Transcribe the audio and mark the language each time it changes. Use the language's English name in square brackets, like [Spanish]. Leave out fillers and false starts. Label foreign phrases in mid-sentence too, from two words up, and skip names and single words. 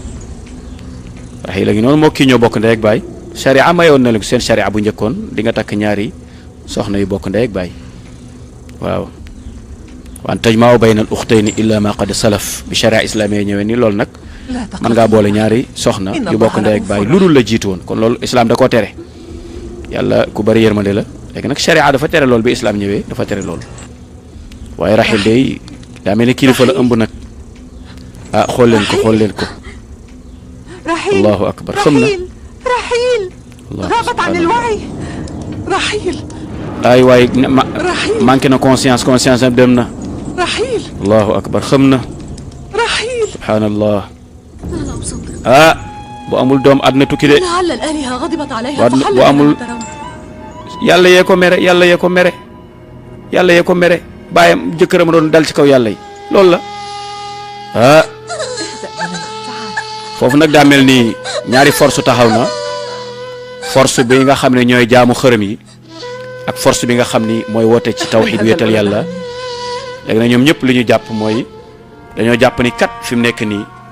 [Wolof] Rahil a ngi noonu moo kii ñoo bokk ndey ak baay sharia mayoon na leen seen sharia bu njëkkoon di nga takk ñaari soxna yu bokk ndey ak baay waaw [Arabic] وأن تجمعوا بين الأختين إلا ما قد سلف [Wolof] bi [Arabic] الشريعة الإسلامية [Wolof] ñëwee ni loolu nag mën ngaa boole ñaari soxna yu bokk ndey ak baay lu dul la jiitu woon kon loolu islam da koo tere yàlla ku bari yërmande la léegi nag sharia dafa tere loolu bi islam ñëwee dafa tere loolu waaye Rahil day daa mel ni kilifa la ëmb nag ah xool leen ko [Arabic] رحيل الله أكبر [Wolof] xam na [Arabic] رحيل غابت عن الوعي رحيل [Wolof] ay waay [Arabic] رحيل [Wolof] manqué na conscience am dem na [Arabic] رحيل الله أكبر [Wolof] xam na [Arabic] رحيل [Wolof] subhanallah ah bu amul doom àdduna tukki de [Arabic] لعل الآلهة غضبت عليها [Wolof] bu amul yàlla yee ko mere yàlla yee ko mere bàyyam jëkkëram doon dal ci kaw yàlla yi loolu la ah foofu nag daa mel ni ñaari force taxaw na force bi nga xam ne ñooy jaamu xërëm yi ak force bi nga xam ni mooy woote ci tawxiid wéetal yàlla léegi na ñoom ñëpp li ñu jàpp mooy dañoo jàpp ni kat fi mu nekk nii